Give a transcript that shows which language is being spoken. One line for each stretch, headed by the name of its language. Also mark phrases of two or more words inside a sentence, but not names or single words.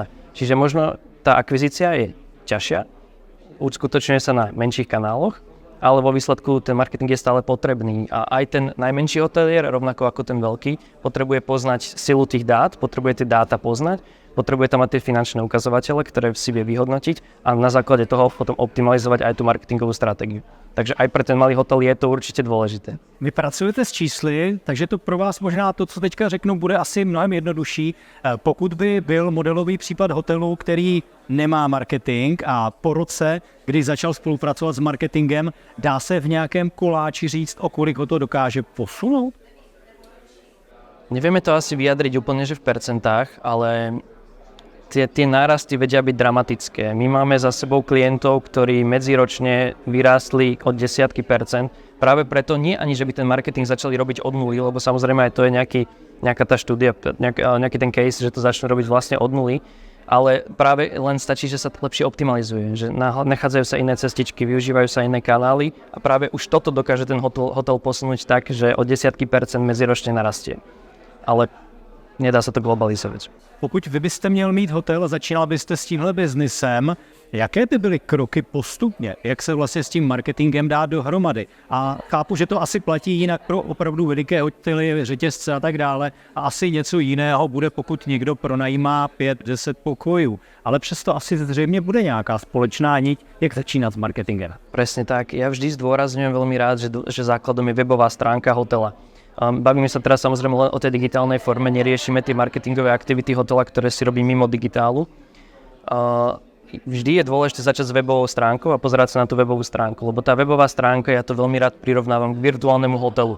Slovak: Čiže možno tá akvizícia je ťažšia, uskutočňuje sa na menších kanáloch, ale vo výsledku ten marketing je stále potrebný a aj ten najmenší hotelier, rovnako ako ten veľký, potrebuje poznať silu tých dát, potrebuje tie dáta poznať, potrebuje tam mať tie finančné ukazovatele, ktoré si vie vyhodnotiť a na základe toho potom optimalizovať aj tú marketingovú stratégiu. Takže aj pre ten malý hotel je to určitě dôležité.
Czech: Vy pracujete s čísly, takže to pro vás možná to, co teďka řeknu, bude asi mnohem jednodušší. Pokud by byl modelový případ hotelu, který nemá marketing a po roce, kdy začal spolupracovat s marketingem, dá se v nějakém koláči říct, o kolik ho to dokáže posunout? Nevieme to asi vyjadriť úplne, že v percentách, ale tie nárasty vedia byť dramatické. My máme za sebou klientov, ktorí medziročne vyrástli od desiatky percent. Práve preto nie ani, že by ten marketing začali robiť od nuly, lebo samozrejme aj to je nejaká tá štúdia, nejaký ten case, že to začnú robiť vlastne od nuly, ale práve len stačí, že sa to lepšie optimalizuje, že nachádzajú sa iné cestičky, využívajú sa iné kanály a práve už toto dokáže ten hotel posunúť tak, že o desiatky percent medziročne narastie. Ale nedá sa to globalizovať. Pokud vy byste měl mít hotel a začínal byste s tímhle biznisem, jaké by byly kroky postupně? Jak se vlastně s tím marketingem dá dohromady? A chápu, že to asi platí jinak pro opravdu veliké hotely, řetězce a tak dále. A asi něco jiného bude, pokud někdo pronajímá 5-10 pokojů. Ale přesto asi zřejmě bude nějaká společná niť, jak začínat s marketingem.
Slovak: Presne tak. Ja vždy zdôrazňujem veľmi rád, že základom je webová stránka hotela. Bavíme sa teraz samozrejme len o tej digitálnej forme, neriešime tie marketingové aktivity hotela, ktoré si robí mimo digitálu. Vždy je dôležité začať s webovou stránkou a pozerať sa na tú webovú stránku, lebo tá webová stránka, ja to veľmi rád prirovnávam k virtuálnemu hotelu.